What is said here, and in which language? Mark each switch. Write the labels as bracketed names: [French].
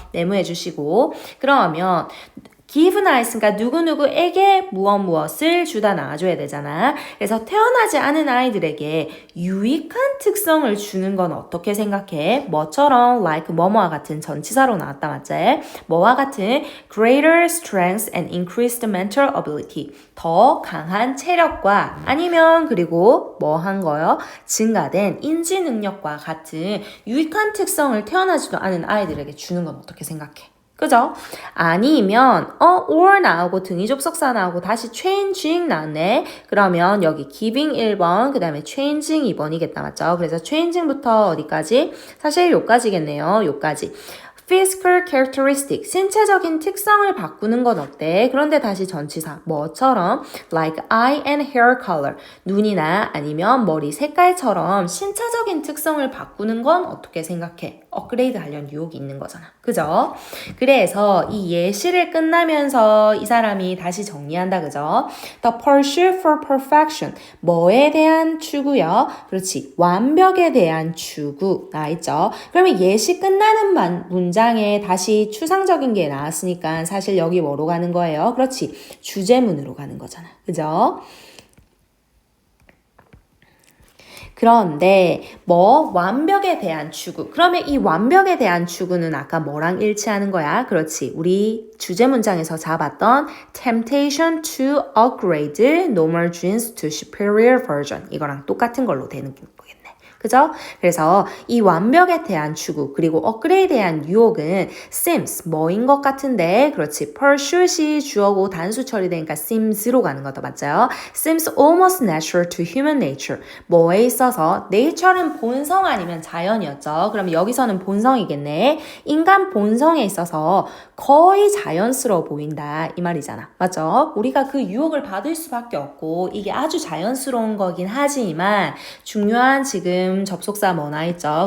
[Korean] 네모해 주시고 그러면 give나 했으니까 누구누구에게 무엇을 주다 나와줘야 되잖아. 그래서 태어나지 않은 아이들에게 유익한 특성을 주는 건 어떻게 생각해? 뭐처럼 like 뭐뭐와 같은 전치사로 나왔다. 맞지? 뭐와 같은 [English] greater strength and increased mental ability. [Korean] 더 강한 체력과 아니면 그리고 뭐 한 거요? 증가된 인지 능력과 같은 유익한 특성을 태어나지도 않은 아이들에게 주는 건 어떻게 생각해? 그죠? 아니면 or 나오고 등위 접속사 나오고 다시 changing 나왔네. 그러면 여기 giving 1번 그 다음에 changing 2번이겠다. 맞죠? 그래서 changing부터 어디까지? 사실 요까지겠네요. 요까지. physical characteristic, 신체적인 특성을 바꾸는 건 어때? 그런데 다시 전치사, 뭐처럼? [English] like eye and hair color, [Korean] 눈이나 아니면 머리 색깔처럼 신체적인 특성을 바꾸는 건 어떻게 생각해? 업그레이드 하려는 유혹이 있는 거잖아. 그죠? 그래서 이 예시를 끝나면서 이 사람이 다시 정리한다. 그죠? [English] The pursuit for perfection, [Korean] 뭐에 대한 추구요? 그렇지, 완벽에 대한 추구 나있죠? 그러면 예시 끝나는 문장에 다시 추상적인 게 나왔으니까 사실 여기 뭐로 가는 거예요? 그렇지, 주제문으로 가는 거잖아. 그죠? 그런데 완벽에 대한 추구. 그러면 이 완벽에 대한 추구는 아까 뭐랑 일치하는 거야? 그렇지. 우리 주제 문장에서 잡았던 [English] temptation to upgrade normal genes to superior version. [Korean] 이거랑 똑같은 걸로 되는 거겠네. 그죠? 그래서 이 완벽에 대한 추구 그리고 업그레이드에 대한 유혹은 seems 뭐인 것 같은데 그렇지. pursuit이 주어고 단수 처리되니까 seems로 가는 거다. 맞죠? [English] seems almost natural to human nature. [Korean] 뭐에 있어서 nature는 본성 아니면 자연이었죠. 그럼 여기서는 본성이겠네. 인간 본성에 있어서 거의 자연스러워 보인다 이 말이잖아. 맞죠? 우리가 그 유혹을 받을 수밖에 없고 이게 아주 자연스러운 거긴 하지만 중요한 지금 접속사 뭐 나있죠?